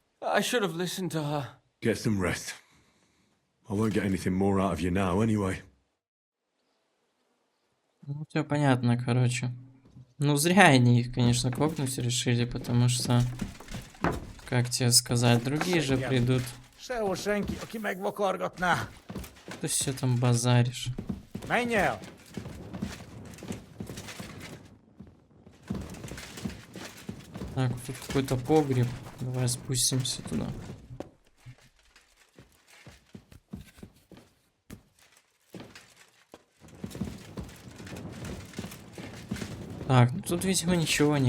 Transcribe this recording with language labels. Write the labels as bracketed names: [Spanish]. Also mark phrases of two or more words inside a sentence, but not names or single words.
[English] I should have listened to her. Get some rest. I won't get anything more out of you now, anyway. [Russian] Ну, все понятно, короче. Ну, зря они их, конечно, кокнуть решили, потому что, как тебе сказать, другие же придут. [Hungarian] Sehol senki, aki megvakargatná. [Russian] Ты все там базаришь. [Hungarian] Menj el! [Russian] Так, тут какой-то погреб. Давай спустимся туда. Так, ну тут, видимо, ничего нет.